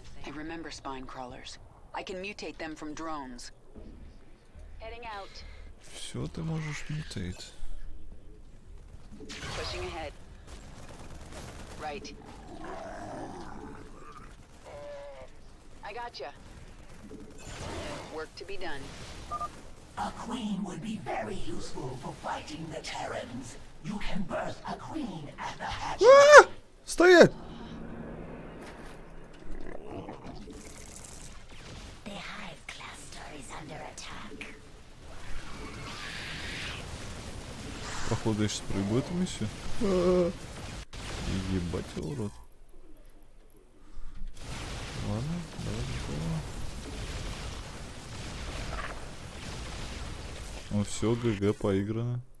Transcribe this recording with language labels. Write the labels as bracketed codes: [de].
[en] I remember spine crawlers. I can mutate them from drones. Heading out. [ru] Все ты можешь [en] mutate. Pushing ahead. Right. I gotcha. Work to be done. A queen would be very useful for fighting the Terrans. You can birth a queen at the hatchery. [ru] Ah! Стоять! [en] The hive cluster is under attack. [ru] Походу я сейчас пройду эту миссию. Ебать его урод. Ладно, давай такого. Ну все, ГГ поиграно.